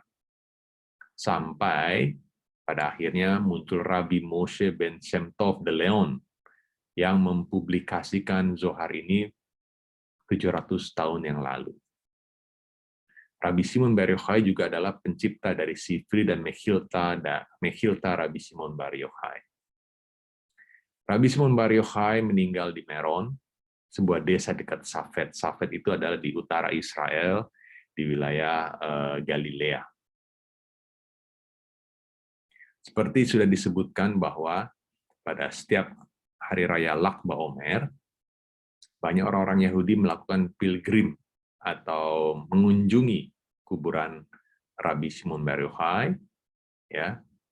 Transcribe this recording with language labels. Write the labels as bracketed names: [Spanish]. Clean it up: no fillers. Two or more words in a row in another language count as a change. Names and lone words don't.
[Indonesian] Sampai pada akhirnya muncul Rabbi Moshe ben Shem Tov de Leon yang mempublikasikan Zohar ini 700 tahun yang lalu. Rabbi Shimon Bar Yochai juga adalah pencipta dari Sifri dan Mechilta Rabbi Shimon Bar Yochai. Rabbi Shimon Bar Yochai meninggal di Meron, sebuah desa dekat Safed. Safed itu adalah di utara Israel, di wilayah Galilea. Seperti sudah disebutkan bahwa pada setiap hari raya Lag BaOmer, banyak orang-orang Yahudi melakukan pilgrim atau mengunjungi kuburan Rabbi Shimon Bar Yochai, ya,